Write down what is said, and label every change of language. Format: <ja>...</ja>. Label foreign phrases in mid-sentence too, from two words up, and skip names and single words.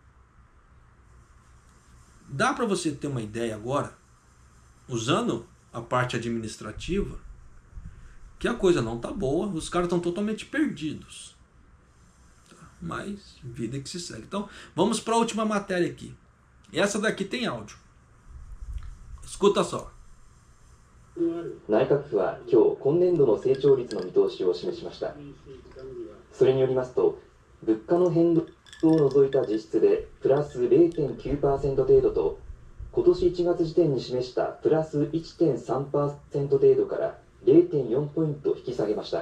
<pt>Dá para você ter uma ideia agora, usando a parte administrativa, que a coisa não tá boa, os caras estão totalmente perdidos. Mas vida que se segue. Então, vamos para a última matéria aqui. Essa daqui tem áudio. Escuta só.</pt> <ja>内閣府は今日今年度の成長率の見通しを示しました。それによりますと、物価の変動を除いた実質でプラス 0.9% 程度と、今年1月時点に示したプラス 1.3% 程度から 0.4 ポイント引き下げました。</ja>